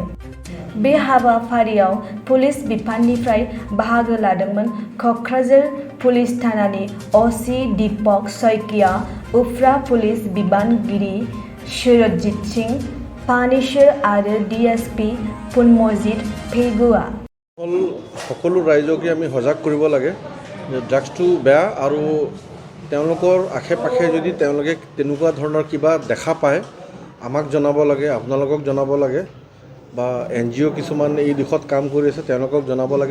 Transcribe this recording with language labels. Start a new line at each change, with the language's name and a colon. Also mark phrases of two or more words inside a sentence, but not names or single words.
Bodo: बे हाबाफारियाव पुलिस बिफाननिफ्राय बाहागो लादोंमोन क'क्राझार पुलिस थानानि OC दीपक शइकिया, उफ्रा पुलिस बिबानगिरि सुरजित सिंह पानेश्वर आरो DSP पुनमजित पेगुआ।
Assamese: সকলো ৰাইজকে আমি সজাগ কৰিব লাগে যে ড্ৰাগছটো বেয়া আৰু তেওঁলোকৰ আশে-পাশে যদি তেওঁলোকে তেনেকুৱা ধৰণৰ কিবা দেখা পায় আমাক জনাব লাগে, আপোনালোকক জনাব লাগে বা NGO কিছুমান এই দিশত কাম কৰি আছে তেওঁলোকক জনাব লাগে।